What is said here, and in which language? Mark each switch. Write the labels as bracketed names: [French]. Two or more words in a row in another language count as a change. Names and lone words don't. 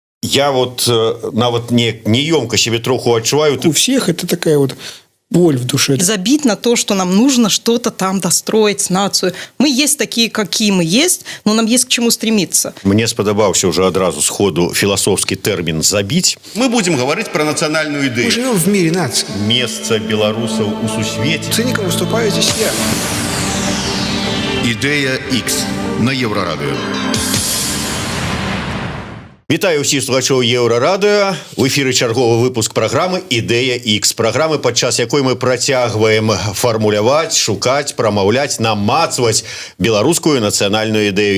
[Belarusian] Я вот нават неёмко себе троху адчуваю. [Russian] У всех это такая вот боль в душе. Забить на то, что нам нужно что-то там достроить, нацию. Мы есть такие, какие мы есть, но нам есть к чему стремиться. [Belarusian] Мне сподобаўся уже адразу сходу [Russian] философский термин «забить». Мы будем говорить про национальную идею. Мы живем в мире наций. Место белорусов у сусвете. Циником выступаю здесь я. [Belarusian] Ідея X на Єврорадіо. Вітаю ўсіх слухачоў Еўрарадыо. В эфіры чарговы выпуск праграмы «Ідэя X». Праграмы, падчас якой мы працягваем фармуляваць, шукаць, прамаўляць, намацваць беларускую нацыянальную ідэю.